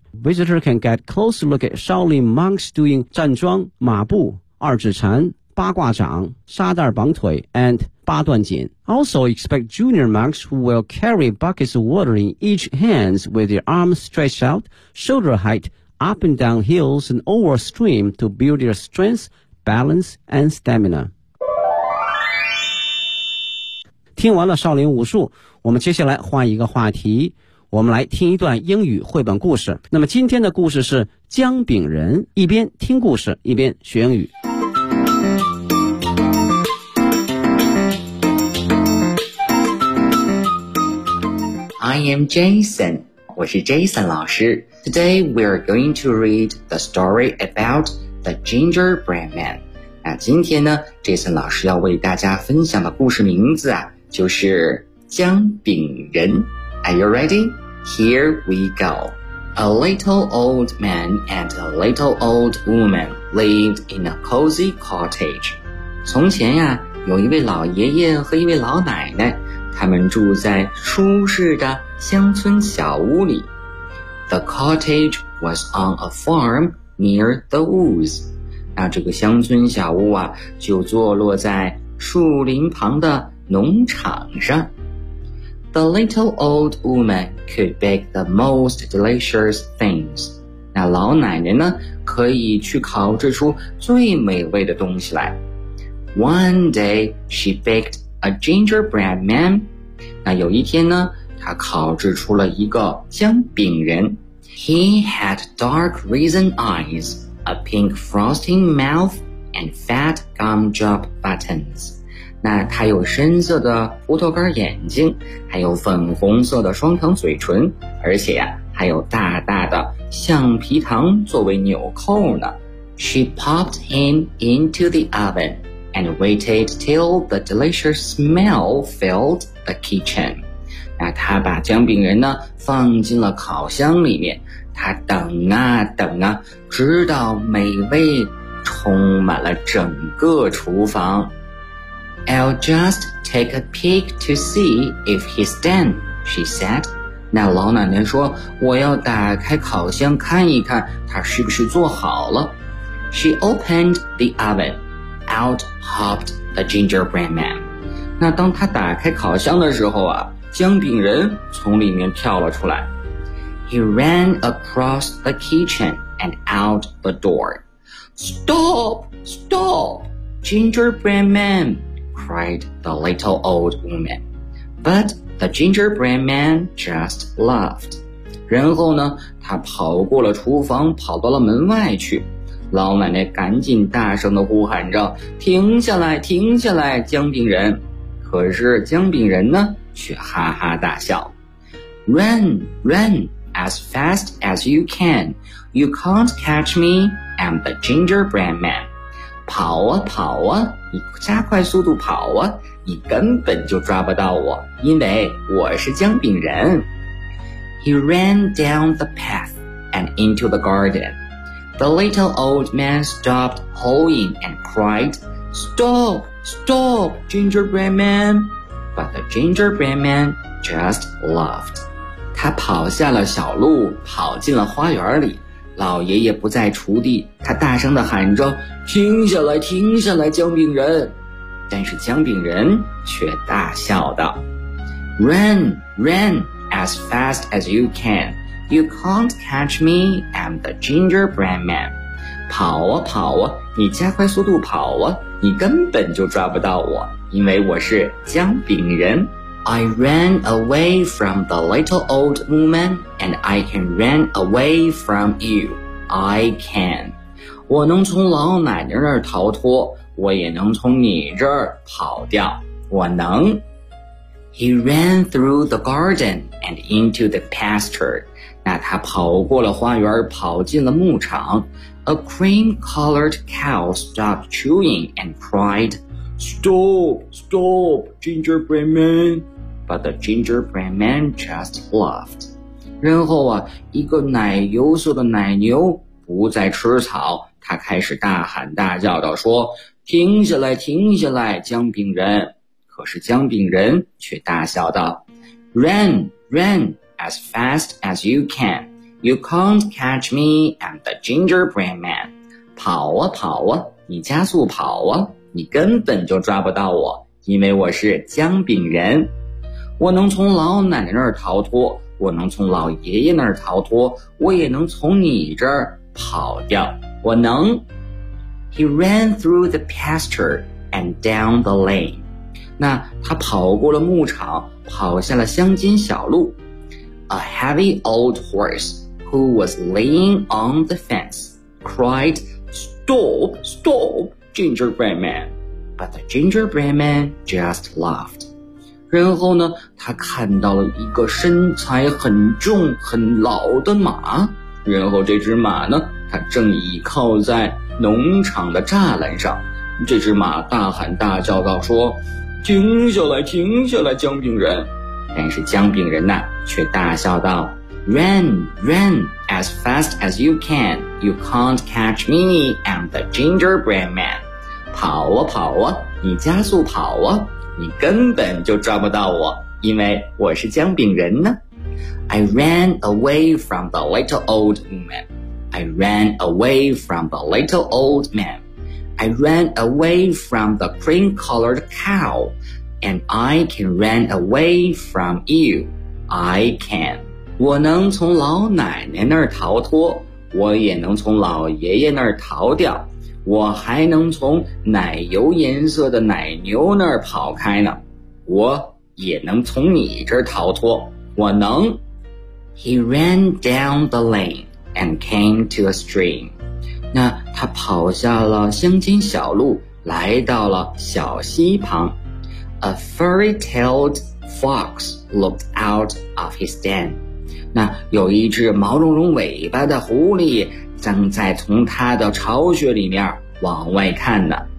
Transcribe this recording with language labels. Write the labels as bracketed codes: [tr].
[en] Visitors can get a closer look at Shaolin monks doing [zh] 站桩、马步、二指禅、八卦掌、沙袋绑腿 [en] and [zh] 八段锦。 [en] Also expect junior monks who will carry buckets of water in each hand with their arms stretched out, shoulder height, up and down hills and over stream to build their strength, balance and stamina. [zh] 听完了少林武术，我们接下来换一个话题，我们来听一段英语绘本故事。那么今天的故事是姜饼人，一边听故事一边学英语。 [en] I am Jason, [zh] 我是 Jason 老师。 [en] Today we are going to read the story about the gingerbread man. [zh] 那今天呢 ,Jason 老师要为大家分享的故事名字啊就是姜饼人。 [en] Are you ready? Here we go. A little old man and a little old woman lived in a cozy cottage. [zh] 从前呀有一位老爷爷和一位老奶奶，他们住在舒适的乡村小屋里。 [en] The cottage was on a farm near the woods. [zh] 那这个乡村小屋啊，就坐落在树林旁的农场上。 [en] The little old woman could bake the most delicious things. [zh] 那老奶奶呢，可以去烤制出最美味的东西来。 [en] One day, she baked a gingerbread man. [zh] 那有一天呢，她烤制出了一个姜饼人。 [en] He had dark raisin eyes, a pink frosting mouth, and fat gumdrop buttons. [zh] 那他有深色的葡萄干眼睛，还有粉红色的双糖嘴唇，而且呀、还有大大的橡皮糖作为纽扣呢。 [en] She popped him into the oven and waited till the delicious smell filled the kitchen. [zh] 那他把姜饼人呢放进了烤箱里面，他等啊等啊，直到美味充满了整个厨房。 [en] I'll just take a peek to see if he's done, she said. [zh] 那老奶奶说，我要打开烤箱看一看他是不是做好了。 [en] She opened the oven. Out hopped the gingerbread man. [zh] 那当他打开烤箱的时候啊，姜饼人从里面跳了出来。 [en] He ran across the kitchen and out the door. Stop! Stop! Gingerbread man! cried the little old woman. But the gingerbread man just laughed. [zh] 然后呢，他跑过了厨房，跑到了门外去。老奶奶赶紧大声地呼喊着，停下来，停下来，姜饼人。可是姜饼人呢，却哈哈大笑。 [en] Run, run, as fast as you can. You can't catch me, I'm the gingerbread man. [zh] 跑啊跑啊，你加快速度跑啊，你根本就抓不到我，因为我是姜饼人。 [en] He ran down the path and into the garden. The little old man stopped hoeing and cried, Stop! Stop! Gingerbread man! But the gingerbread man just laughed. [zh] 他跑下了小路，跑进了花园里。老爷爷不在锄地，他大声地喊着，停下来，停下来，姜饼人。但是姜饼人却大笑道， [en] Run, run, as fast as you can. You can't catch me, I'm the gingerbread man. [zh] 跑啊跑啊，你加快速度跑啊，你根本就抓不到我，因为我是姜饼人。 [en] I ran away from the little old woman, and I can run away from you. I can. [zh] 我能从老奶奶那儿逃脱，我也能从你这儿跑掉。我能。 [en] He ran through the garden and into the pasture. [zh] 那他跑过了花园，跑进了牧场。 [en] A cream-colored cow stopped chewing and cried, Stop! Stop! Gingerbread man! But the gingerbread man just laughed. [zh] 然后啊，一个奶油色的奶牛不再吃草，他开始大喊大叫道说，停下来，停下来，姜饼人。可是姜饼人却大笑道， [en] Run, run, as fast as you can. You can't catch me, I'm the gingerbread man. [zh] 跑啊跑啊，你加速跑啊，你根本就抓不到我，因为我是姜饼人。我能从老奶奶那儿逃脱，我能从老爷爷那儿逃脱，我也能从你这儿跑掉，我能。 [en] He ran through the pasture and down the lane. [zh] 那他跑过了牧场，跑下了乡间小路。 [en] A heavy old horse who was laying on the fence cried, Stop, stop, gingerbread man. But the gingerbread man just laughed. [zh] 然后呢，他看到了一个身材很重很老的马，然后这只马呢，它正倚靠在农场的栅栏上。这只马大喊大叫道说，停下来，停下来，姜饼人。但是姜饼人呢，却大笑道， [en] Run, run, as fast as you can. You can't catch me, I'm the gingerbread man. [zh] 跑啊跑啊，你加速跑啊，你根本就抓不到我，因为我是姜饼人呢。 [en] I ran away from the little old man. I ran away from the little old man. I ran away from the cream-colored cow. and I can run away from you. I can. [zh] 我能从老奶奶那儿逃脱，我也能从老爷爷那儿逃掉，我还能从奶油颜色的奶牛那儿跑开呢。我也能从你这儿逃脱，我能。 [en] He ran down the lane and came to a stream. [zh] 那他跑下了乡间小路，来到了小溪旁。 [en] A furry-tailed fox looked out of his den. [zh] 那有一只毛茸茸尾巴的狐狸正在从他的巢穴里面往外看呢。